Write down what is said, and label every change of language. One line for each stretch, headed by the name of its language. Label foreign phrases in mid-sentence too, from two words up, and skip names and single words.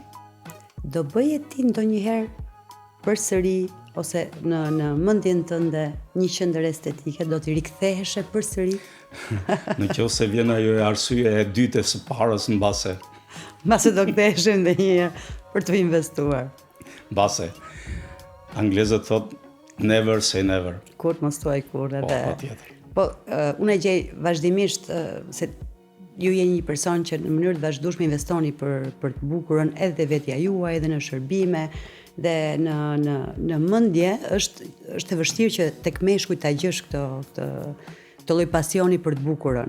Albanian: Do bëje ti ndonjëherë përsëri ose në mendjen tënde një qendër estetike, do t'i riktheheshe përsëri? Në qoftë se vjen ajo arsye e dytë së parës mbase Do ktheheshe ndonjëherë për të investuar. Mbase anglezët thot
English: never say never.
Albanian: Kur mos thuaj kur edhe. Patjetër. Po, unë e gjej vazhdimisht se ju jeni një person që në mënyrë të vazhdueshme investoni për të bukurën edhe vetja juaj, edhe në shërbime, dhe në mendje është e vështirë që tek meshkujt ta gjesh këtë lloj pasioni për të bukurën.